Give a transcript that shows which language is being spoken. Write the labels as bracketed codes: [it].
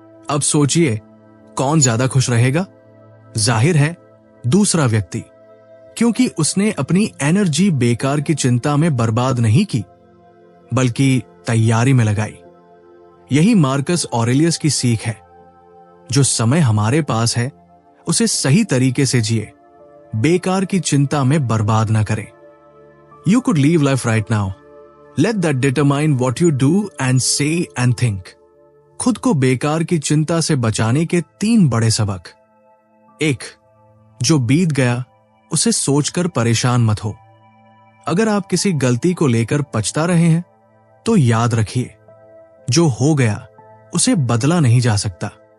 [hi] अब सोचिए, कौन ज्यादा खुश रहेगा? जाहिर है दूसरा व्यक्ति, क्योंकि उसने अपनी एनर्जी बेकार की चिंता में बर्बाद नहीं की, बल्कि तैयारी में लगाई। यही मार्कस ऑरेलियस की सीख है। जो समय हमारे पास है उसे सही तरीके से जिए, बेकार की चिंता में बर्बाद ना करें। [en] You could live life right now. Let that determine what you do and say and think. [hi] खुद को बेकार की चिंता से बचाने के 3 बड़े सबक। 1, जो बीत गया उसे सोचकर परेशान मत हो। अगर आप किसी गलती को लेकर पछता रहे हैं तो याद रखिए, जो हो गया उसे बदला नहीं जा सकता।